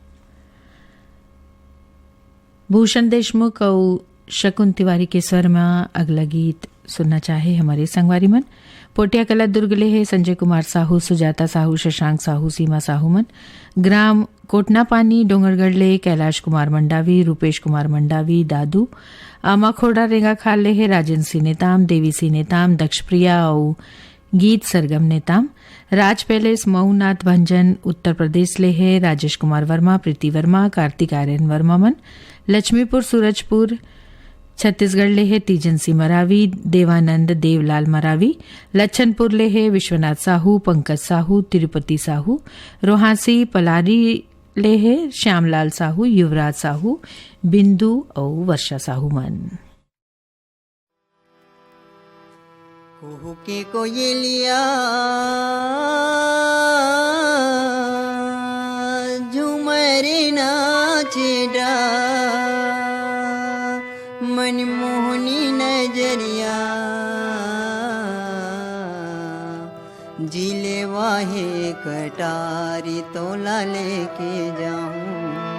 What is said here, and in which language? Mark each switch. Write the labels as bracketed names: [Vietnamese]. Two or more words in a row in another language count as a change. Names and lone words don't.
[Chhattisgarhi] भूषण देशमुख और शकुन तिवारी के स्वर में अगला गीत सुनना चाहे हमारे संगवारी मन। पोटिया कला दुर्ग ले है संजय कुमार साहू, सुजाता साहू, शशांक साहू, सीमा साहू मन। ग्राम कोटना पानी डोंगरगढ़ ले कैलाश कुमार मंडावी, रूपेश कुमार मंडावी, दादू आमाखोड़ा रेंगा खाल ले है राजन सिंह नेताम, देवी सिंह नेताम, दक्ष प्रिया और गीत सरगम नेताम। राज पैलेस मऊनाथ भंजन उत्तर प्रदेश ले है राजेश कुमार वर्मा, प्रीति वर्मा, कार्तिक आर्यन वर्मा मन। लक्ष्मीपुर सूरजपुर छत्तीसगढ़ ले है तीजन सिंह मरावी, देवानंद देवलाल मरावी। लच्छनपुर ले है विश्वनाथ साहू, पंकज साहू, तिरुपति साहू। रोहासी पलारी ले है श्यामलाल साहू, युवराज साहू, बिंदु और वर्षा साहू मन। कुहू के कोयलिया झूमर नाचे डा, मनमोहनी नजरिया जिले वाहे कटारी तोला लेके जाऊं,